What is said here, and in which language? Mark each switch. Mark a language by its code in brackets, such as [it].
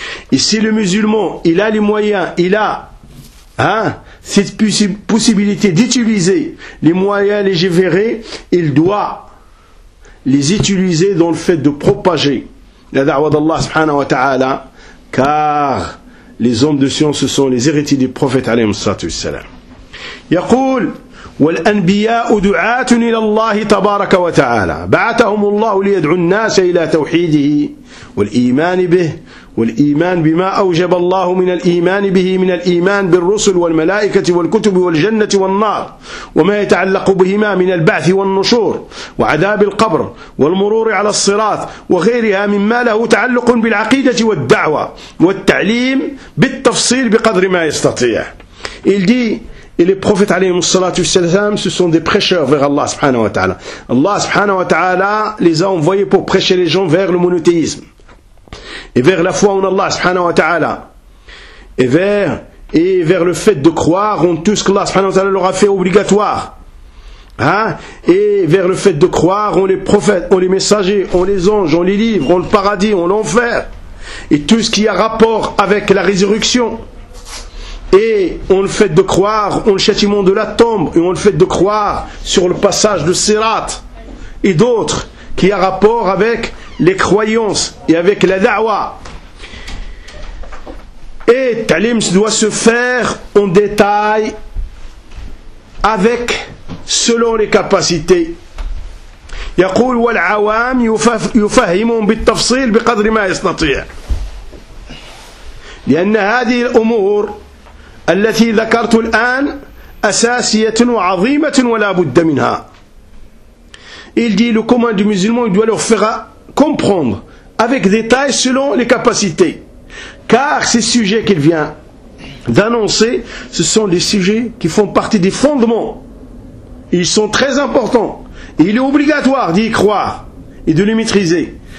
[fr] Et si le musulman, il a les moyens, il a cette possibilité d'utiliser les moyens légiférés, il doit les utiliser dans le fait de propager la da'wa d'Allah subhanahu wa ta'ala, car les hommes de science, ce sont les héritiers du prophète alayhi salatu wassalam. Yaqul [ar] والأنبياء دعاة إلى الله تبارك وتعالى، بعثهم الله ليدعو الناس إلى توحيده والإيمان به، والإيمان بما أوجب الله من الإيمان به من الإيمان بالرسل والملائكة والكتب والجنة والنار وما يتعلق بهما من البعث والنشور وعذاب القبر والمرور على الصراط وغيرها مما له تعلق بالعقيدة والدعوة والتعليم بالتفصيل بقدر ما يستطيع. [fr] Il dit et les prophètes [ar] عليهم الصلاة والسلام [fr] ce sont des prêcheurs vers Allah subhanahu wa ta'ala. Allah subhanahu wa ta'ala les a envoyés pour prêcher les gens vers le monothéisme et vers la foi en Allah subhanahu wa ta'ala et vers le fait de croire en tout ce qu'Allah subhanahu wa ta'ala leur a fait obligatoire, hein, et vers le fait de croire en les prophètes, en les messagers, en les anges, en les livres, en le paradis, en l'enfer et tout ce qui a rapport avec la résurrection, et on le fait de croire en le châtiment de la tombe, et on le fait de croire sur le passage de Sirat et d'autres qui a rapport avec les croyances et avec la da'wa. Et Talim doit se faire en détail avec, selon les capacités. [ar] يقول والعوام يفهمون بالتفصيل بقدر ما يستطيع لأن هذه الأمور التي ذكرت الآن أساسية وعظيمة ولا بد منها. [fr] Il dit le commun du musulman il doit leur faire comprendre avec détail selon les capacités, car ces sujets qu'il vient d'annoncer ce sont des sujets qui font partie des fondements, ils sont très importants et il est obligatoire d'y croire et de les maîtriser.